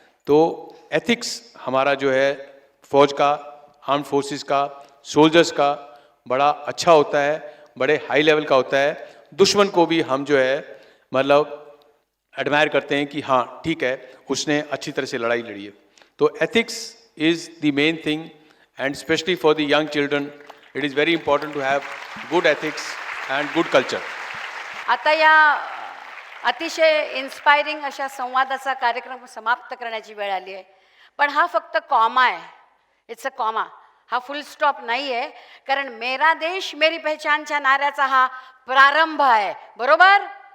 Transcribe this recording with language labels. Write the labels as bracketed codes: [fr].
[hi] तो एथिक्स हमारा जो है फौज का, आर्म्ड फोर्सेस का, सोल्जर्स का बड़ा अच्छा होता है, बड़े हाई लेवल का होता है। दुश्मन को भी हम जो है मतलब एडमायर करते हैं कि हाँ ठीक है, उसने अच्छी तरह से लड़ाई लड़ी है। [en] तो ethics is the main thing, and especially for the young children it is very important to have good ethics and good culture. [mr] आता या अतिशय इन्स्पायरिंग अशा संवादाचा कार्यक्रम समाप्त करण्याची वेळ आली आहे, पण हा फक्त कॉमा आहे, [en] it's a comma, [mr] हा फुल स्टॉप नाही आहे, कारण मेरा देश मेरी पहचानच्या नाऱ्याचा हा प्रारंभ आहे, बरोबर?